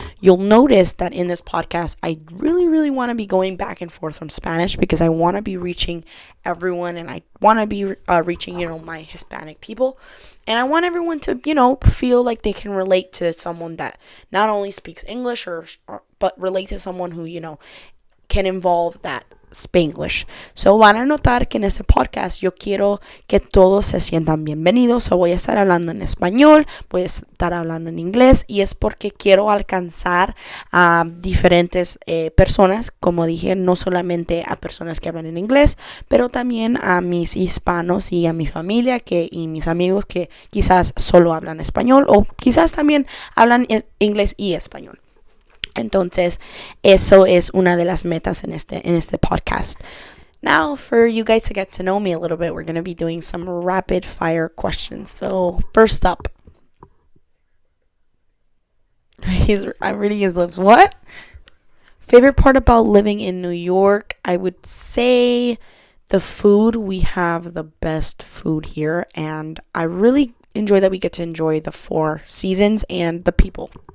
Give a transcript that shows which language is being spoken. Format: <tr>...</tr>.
<en>You'll notice that in this podcast, I really, really want to be going back and forth from Spanish because I want to be reaching everyone, and I want to be reaching, my Hispanic people. And I want everyone to, feel like they can relate to someone that not only speaks English but relate to someone who, can involve that Spanglish.</en> <es>So van a notar que en ese podcast yo quiero que todos se sientan bienvenidos. So voy a estar hablando en español, voy a estar hablando en inglés, y es porque quiero alcanzar a diferentes personas, como dije, no solamente a personas que hablan en inglés, pero también a mis hispanos y a mi familia y mis amigos que quizás solo hablan español o quizás también hablan inglés y español. Entonces, eso es una de las metas en este podcast.</es> <en>Now, for you guys to get to know me a little bit, we're going to be doing some rapid fire questions. So, first up. I'm reading his lips. What? Favorite part about living in New York? I would say the food. We have the best food here, and I really enjoy that we get to enjoy the 4 seasons and the people.</en>